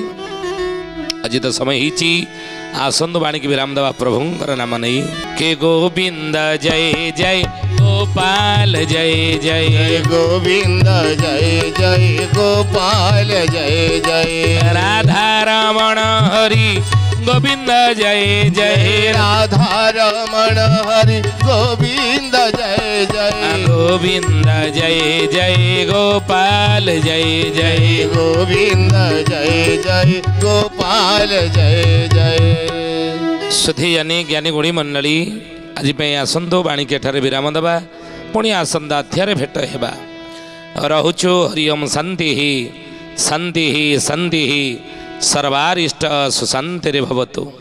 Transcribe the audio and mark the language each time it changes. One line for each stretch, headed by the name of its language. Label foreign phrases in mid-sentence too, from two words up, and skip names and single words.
Odia: ଆଜି ତ ସମୟ ହେଇଛି, ଆସନ୍ତୁ ବାଣିକି ବିରାମ ଦେବା ପ୍ରଭୁଙ୍କର ନାମ ନେଇ। କେ ଗୋବିନ୍ଦ ଜୟ ଜୟ ଗୋପାଳ ଜୟ ଜୟ, ଗୋବିନ୍ଦ ଜୟ ଜୟ ଗୋପାଳ ଜୟ ଜୟ, ରାଧା ରମଣ ହରି ଗୋବିନ୍ଦ ଜୟ ଜୟ, ରାଧା ରମଣ ହରି ଗୋବିନ୍ଦ ଜୟ ଜୟ, ଗୋବିନ୍ଦ ଜୟ ଜୟ ଗୋପାଳ ଜୟ ଜୟ, ଗୋବିନ୍ଦ ଜୟ ଜୟ ଗୋପାଳ ଜୟ ଜୟ। ସୁଧୀ ଜାନି ଜ୍ଞାନୀ ଗୁଣୀ ମଣ୍ଡଳୀ ଆଜି ପାଇଁ ଆସନ୍ତୁ ବାଣିକି ଏଠାରେ ବିରାମ ଦେବା। ପୁଣି ଆସନ୍ତା ଅଧ୍ୟାୟରେ ଭେଟ ହେବା। ରହୁଛୁ ହରି ଓମ୍ ଶାନ୍ତି ଶାନ୍ତି ଶାନ୍ତି ସର୍ବାରିଷ୍ଟ ସୁଶାନ୍ତିରେ ଭବତୁ।